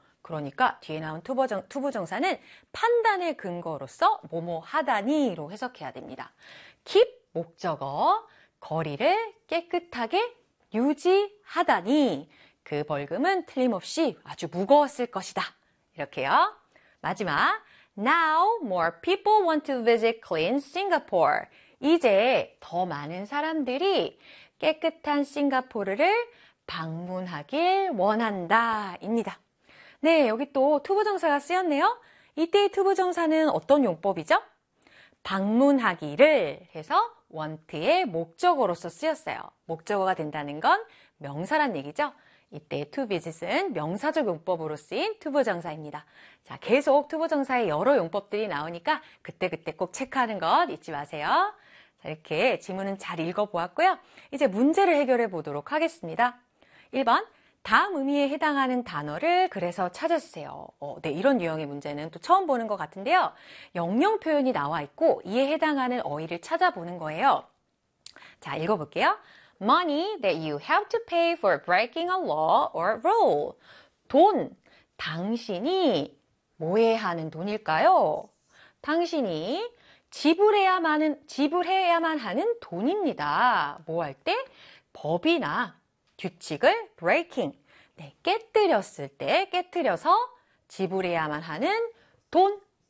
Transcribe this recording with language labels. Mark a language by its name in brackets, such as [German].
[Korean] 그러니까 뒤에 나온 투부정사는 판단의 근거로서 뭐뭐 하다니로 해석해야 됩니다. keep 목적어, 거리를 깨끗하게 유지하다니, 그 벌금은 틀림없이 아주 무거웠을 것이다. 이렇게요. [English] 마지막, now more people want to visit clean Singapore. [Korean] 이제 더 많은 사람들이 깨끗한 싱가포르를 방문하길 원한다, 입니다. 네, 여기 또 투부정사가 쓰였네요. 이때의 투부정사는 어떤 용법이죠? 방문하기를 해서 want의 목적어로서 쓰였어요. 목적어가 된다는 건 명사란 얘기죠. 이때 to visit은 명사적 용법으로 쓰인 투부정사입니다. 자, 계속 투부정사의 여러 용법들이 나오니까 그때그때 꼭 체크하는 것 잊지 마세요. 이렇게 지문은 잘 읽어보았고요. 이제 문제를 해결해 보도록 하겠습니다. 1번, 다음 의미에 해당하는 단어를 그래서 찾아주세요. 네, 이런 유형의 문제는 또 처음 보는 것 같은데요. 영영 표현이 나와 있고 이에 해당하는 어휘를 찾아보는 거예요. 자, 읽어볼게요. [English] Money that you have to pay for breaking a law or rule. [Korean] 돈, 당신이 뭐에 하는 돈일까요? 당신이 지불해야만 하는 돈입니다. 뭐할 때? 법이나 규칙을 breaking. 네, 깨뜨렸을 때, 깨뜨려서 지불해야만 하는 돈.